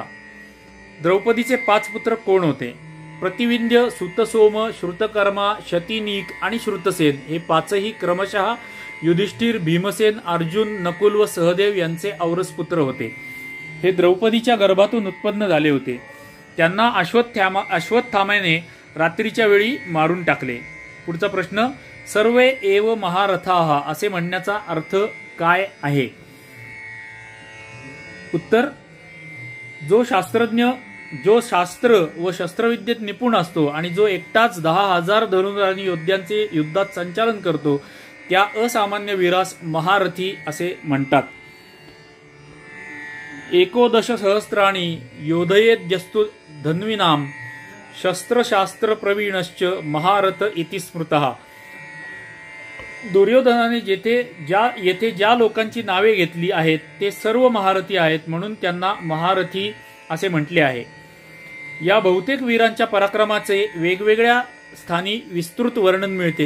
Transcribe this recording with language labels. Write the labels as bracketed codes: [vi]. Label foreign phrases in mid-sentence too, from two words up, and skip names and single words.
[mr] द्रौपदीचे 5 पुत्र कोण होते? प्रतिविंध्य, सुतसोम, श्रुतकर्मा, शतीनीक आणि श्रुतसेन हे 5ही क्रमशः युधिष्ठिर, भीमसेन, अर्जुन, नकुल व सहदेव यांचे औरस पुत्र होते. हे द्रौपदीच्या गर्भातून उत्पन्न झाले होते. त्यांना अश्वत्थाम्याने रात्रीच्या वेळी मारून टाकले. पुढचा प्रश्न, [sa] सर्वे एव महारथाः [mr] असे म्हणण्याचा अर्थ काय आहे? उत्तर, जो शास्त्र व शस्त्रविद्येत निपुण असतो आणि जो एकटाच 10,000 धनुर्धारी योद्ध्यांचे युद्धात संचालन करतो त्या असामान्य वीरास महारथी असे म्हणतात. [sa] 11 सहस्राणि योधयेद्यस्तु धन्विनाम शस्त्रशास्त्र प्रवीणश्च महारथ इति स्मृतः. [mr] दुर्योधनाने येथे ज्या लोकांची नावे घेतली आहेत ते सर्व महारथी आहेत, म्हणून त्यांना महारथी असे म्हटले आहे. या बहुतेक वीरांच्या पराक्रमाचे वेगवेगळ्या स्थानी विस्तृत वर्णन मिळते.